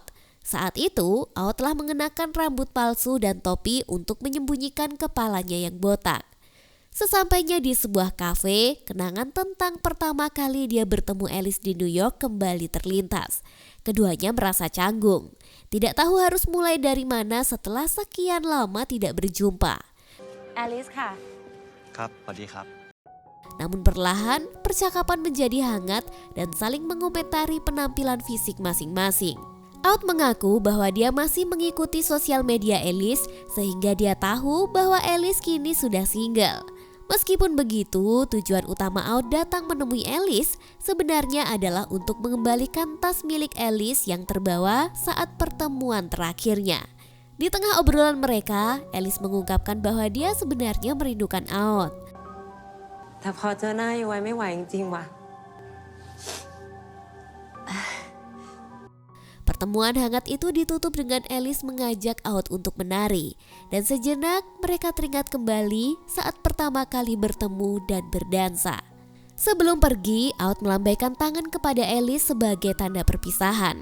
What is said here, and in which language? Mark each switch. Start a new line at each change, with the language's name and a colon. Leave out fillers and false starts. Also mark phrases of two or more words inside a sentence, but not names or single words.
Indonesian: Saat itu Aot telah mengenakan rambut palsu dan topi untuk menyembunyikan kepalanya yang botak. Sesampainya di sebuah kafe, kenangan tentang pertama kali dia bertemu Alice di New York kembali terlintas. Keduanya merasa canggung, tidak tahu harus mulai dari mana setelah sekian lama tidak berjumpa.
Thai: Alice ค่ะ ครับสวัสดีครับ
Indonesian: Namun perlahan percakapan menjadi hangat dan saling mengomentari penampilan fisik masing-masing. Aot mengaku bahwa dia masih mengikuti sosial media Alice sehingga dia tahu bahwa Alice kini sudah single. Meskipun begitu, tujuan utama Aot datang menemui Alice sebenarnya adalah untuk mengembalikan tas milik Alice yang terbawa saat pertemuan terakhirnya. Di tengah obrolan mereka, Alice mengungkapkan bahwa dia sebenarnya merindukan Aot.
Thai: แต่พอเจอหน้าอยู่ไว้ไม่ไหวจริงๆว่ะ
Indonesian: Pertemuan hangat itu ditutup dengan Alice mengajak Aot untuk menari. Dan sejenak mereka teringat kembali saat pertama kali bertemu dan berdansa. Sebelum pergi, Aot melambaikan tangan kepada Alice sebagai tanda perpisahan.